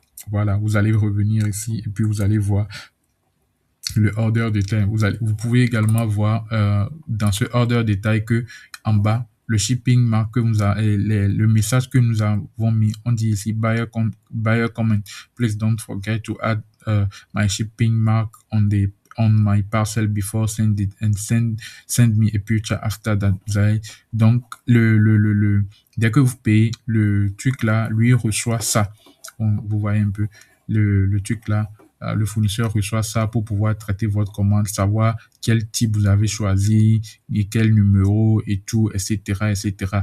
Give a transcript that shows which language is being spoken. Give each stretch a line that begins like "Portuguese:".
French: Voilà, vous allez revenir ici et puis vous allez voir le order détail. Vous pouvez également voir dans ce order détail que en bas, le shipping mark que le message que nous avons mis, on dit ici buyer comment.
English: Please don't forget to add my shipping mark on my parcel before send it and send me a picture after that.
French: Donc, dès que vous payez, le truc là, lui reçoit ça. Vous voyez un peu le truc là le fournisseur reçoit ça pour pouvoir traiter votre commande, savoir quel type vous avez choisi et quel numéro et tout, etc., etc.